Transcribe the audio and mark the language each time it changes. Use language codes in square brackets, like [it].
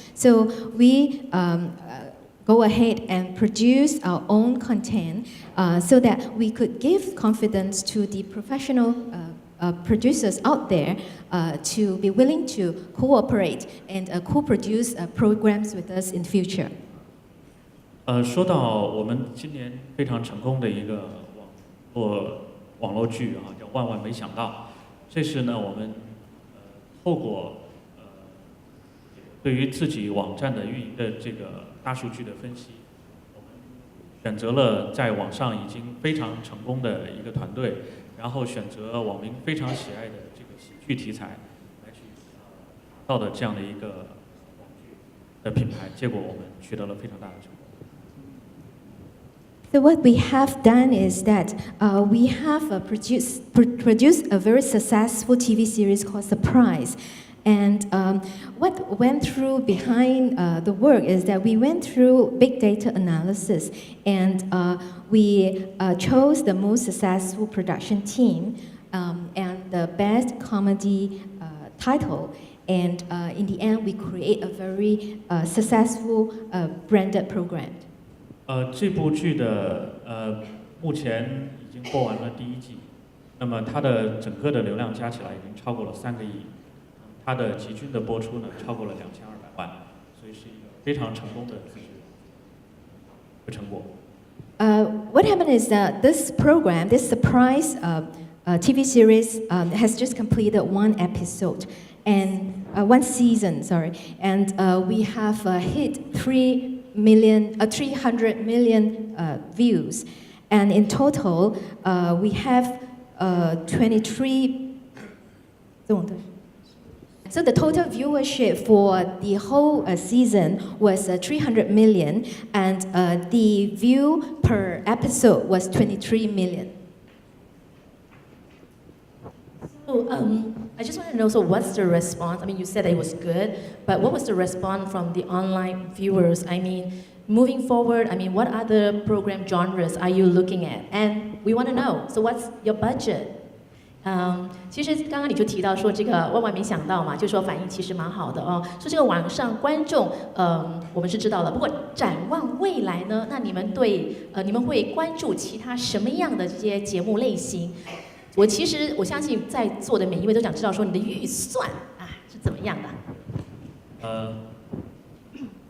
[en] So we go ahead and produce our own content so that we could give confidence to the professional producers out there to be willing to cooperate and co-produce programs with us in future. [zh] 说到我们今年非常成功的一个网络剧啊，叫《万万没想到》。这是呢我们透过对于自己网站的运营的这个大数据的分析，我们选择了在网上已经非常成功的一个团队。然后选择网民非常喜爱的这个喜剧题材来去打造的这样的一个网剧的品牌，结果我们取得了非常大的成功。 [en] So what we have done is that we have produced a very successful TV series called Surprise. And what went through behind the work is that we went through big data analysis, and we chose the most successful production team and the best comedy title. And in the end, we create a very successful branded program. [zh] 这部剧的目前已经播完了第1季，那么它的整个的流量加起来已经超过了3个亿。它的集均的播出呢，超过了2200万，所以是一个非常成功的自制的成果。 [en] What happened is that this program, this surprise TV series, has just completed one episode and one season, sorry, and we have hit 300 million views, and in total we have 23. So the total viewership for the whole season was 300 million, and the view per episode was 23 million. So I just want to know, so what's the response? I mean, you said that it was good, but what was the response from the online viewers? I mean, moving forward, I mean, what other program genres are you looking at? And we want to know, so what's your budget? [zh] 其实刚刚你就提到说这个万万没想到嘛，就说反应其实蛮好的哦。说这个网上观众，我们是知道了。不过展望未来呢，那你们你们会关注其他什么样的这些节目类型？我相信在座的每一位都想知道说你的预算啊是怎么样的。